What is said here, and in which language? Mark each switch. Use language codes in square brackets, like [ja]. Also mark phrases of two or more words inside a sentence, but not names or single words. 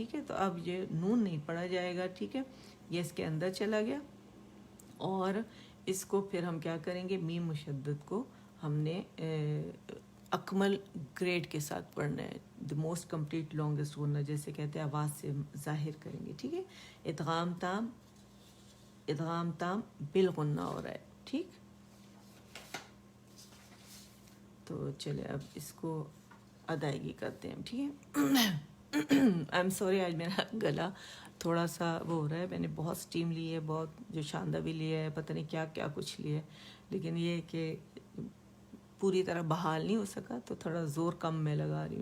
[ur] ٹھیک ہے، تو اب یہ نون نہیں پڑھا جائے گا. ٹھیک ہے، یہ اس کے اندر چلا گیا، اور اس کو پھر ہم کیا کریں گے، میم مشدد کو ہم نے اکمل گریڈ کے ساتھ پڑھنا ہے. [en] the most complete longest [ur] غنہ جیسے کہتے ہیں، آواز سے ظاہر کریں گے. ٹھیک ہے، ادغام تام، ادغام تام بالغنہ ہو رہا ہے. ٹھیک، تو چلے اب اس کو ادائیگی کرتے ہیں. ٹھیک ہے، [en] I am sorry [ur] آج میرا گلا تھوڑا سا وہ ہو رہا ہے. میں نے بہت سٹیم لی ہے، بہت جو شاندہ بھی لیا ہے، پتہ نہیں کیا کیا کچھ لیا ہے، لیکن یہ کہ پوری طرح بحال نہیں ہو سکا تو تھوڑا زور کم میں لگا رہی ہوں.